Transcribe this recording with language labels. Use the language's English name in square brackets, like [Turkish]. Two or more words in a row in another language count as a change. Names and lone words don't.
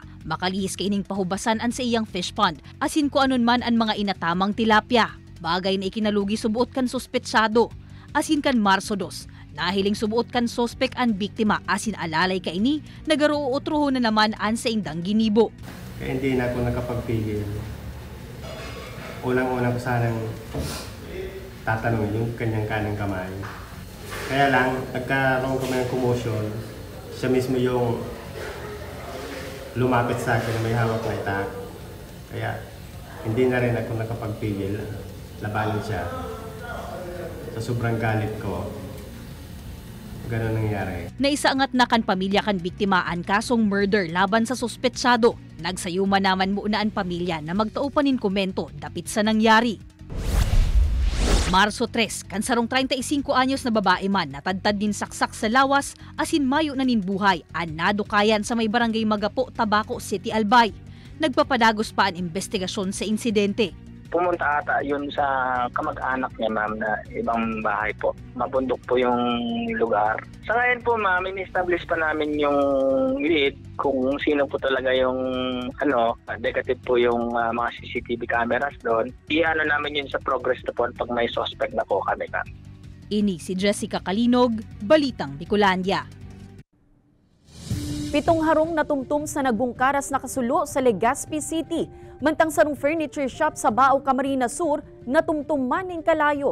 [Bikol] Makalihis kaining pahubasan an sa iyang fish pond. Asin ko anon man ang mga inatamang tilapia. Bagay na ikinalugi subuot kan sospetsado. Asin kan Marso 2. Nahiling subuot kan sospek ang biktima asin alalay kaini nagaruutroho na naman an sa indang ginibo. [Filipino] Kaya hindi na ako nakapagpigil. Unang-unang ko sanang tatanungin yung kanyang kanang kamay. Kaya lang, nagkaroon kami ng commotion. Siya mismo yung lumapit sa akin na may hawak na itak. Kaya hindi na rin ako nakapagpigil. Labanan siya. Sa sobrang galit ko, ganun nangyari. [Bikol] Naisaangat na kan pamilya kan biktima ang kasong murder laban sa suspetsado. Nagsayuma naman muna ang pamilya na magtaupanin komento dapit sa nangyari. Marso 3, kan sarong 35 anyos na babae man natadtad din saksak sa lawas asin mayo na ninbuhay ang nadukayan sa may barangay Magapo, Tabaco City, Albay. Nagpapadagos pa ang investigasyon sa insidente. [Filipino] Pumunta ata yun sa kamag-anak niya, ma'am, na ibang bahay po. Mabundok po yung lugar. Sa ngayon po, ma'am, in-establish pa namin yung lead kung sino po talaga yung negative po yung mga CCTV cameras doon. I-ano namin yun sa [English] progress report [Filipino] pag may suspect na po kami, ma'am. [Bikol] Ini si Jessica Calinog, Balitang Bicolandia. 7 harong natumtum sa nagbungkaras na kasulo sa Legazpi City. Mantang sarong furniture shop sa Bao, Camarines Sur, natumtum man ng kalayo.